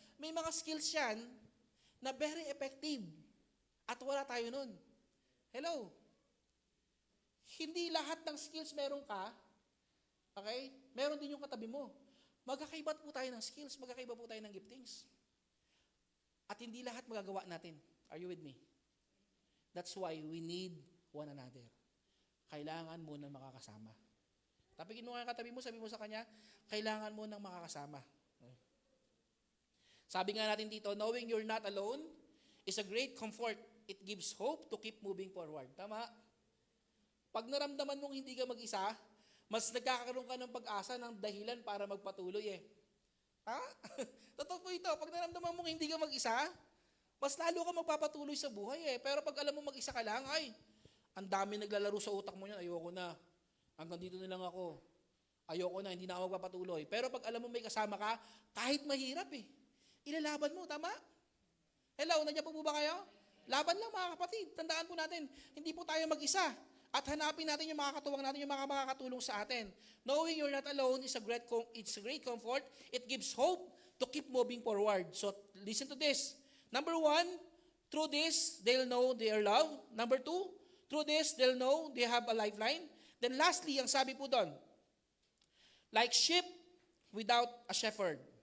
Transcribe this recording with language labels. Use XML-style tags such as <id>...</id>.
<tl>May mga skills yan na very effective. At wala tayo nun. Hello? Hindi lahat ng skills meron ka. Okay? Meron din yung katabi mo. Magkakaiba po tayo ng skills. Magkakaiba po tayo ng giftings. At hindi lahat magagawa natin.</tl> <en>Are you with me? That's why we need one another.</en> <tl>Kailangan mo ng makakasama. Tapikin mo nga katabi mo, sabi mo sa kanya, kailangan mo ng makakasama. Sabi nga natin dito,</tl> <en>knowing you're not alone is a great comfort. It gives hope to keep moving forward.</en> <tl>Tama? Pag naramdaman mong hindi ka mag-isa, mas nagkakaroon ka ng pag-asa ng dahilan para magpatuloy Ha? Totoo po ito. Pag naramdaman mong hindi ka mag-isa, mas lalo ka magpapatuloy sa buhay Pero pag alam mo mag-isa ka lang, ang dami naglalaro sa utak mo yan, ayoko na. Hanggang dito na lang ako. Ayoko na, hindi na ako magpapatuloy. Pero pag alam mo may kasama ka, kahit mahirap ilalaban mo, tama? Hello, nandiyan po ba kayo? Laban lang mga kapatid. Tandaan po natin, hindi po tayo mag-isa. At hanapin natin yung makakatuwang natin, yung mga makakatulong sa atin.</tl> <en>Knowing you're not alone is it's a great comfort. It gives hope to keep moving forward. So listen to this. Number 1, through this, they'll know they are loved. Number 2, through this, they'll know they have a lifeline. Then lastly,</en> <tl>ang sabi po doon,</tl> <en>like sheep without a shepherd.</en>